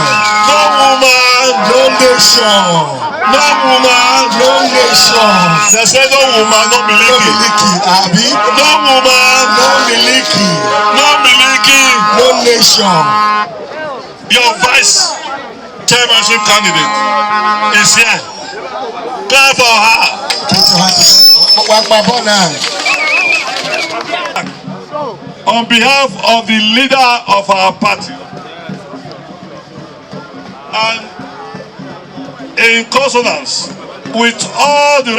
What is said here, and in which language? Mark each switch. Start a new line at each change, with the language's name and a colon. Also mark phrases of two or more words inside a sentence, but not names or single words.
English: No woman. No nation. No woman. No nation. They say no woman, no No miliki. miliki, Abi. No woman. No miliki. No miliki. No nation. Your vice chairmanship candidate is here. Clap for her. On behalf of the leader of our party and in consonance with all the